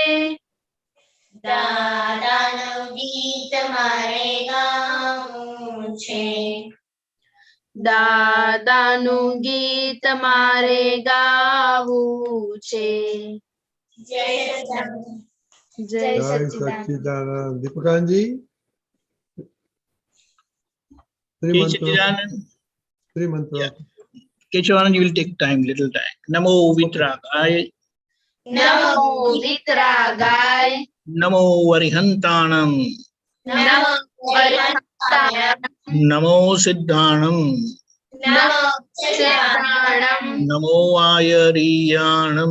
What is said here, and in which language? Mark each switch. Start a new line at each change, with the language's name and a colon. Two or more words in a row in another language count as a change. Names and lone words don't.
Gujarati: દાદાનું ગીત મારે ગાવું છે. દાદાનું ગીત મારે ગાવું છે. જય સચ્ચિદાનંદ. જય Jai સચ્ચિદાનંદ.
English: Satchidanand. Deepakanji. Three Jai mantra. Satchidanand. Three mantra. Keshavanand, you will take time, little time.
Prakrit languages: नमो वीतरागाय. नमो वितरागाय नमो वरिहंताणं नमो अरिहंताय नमो सिद्धाणं नमो सिद्धाणं नमो आयरीयाणं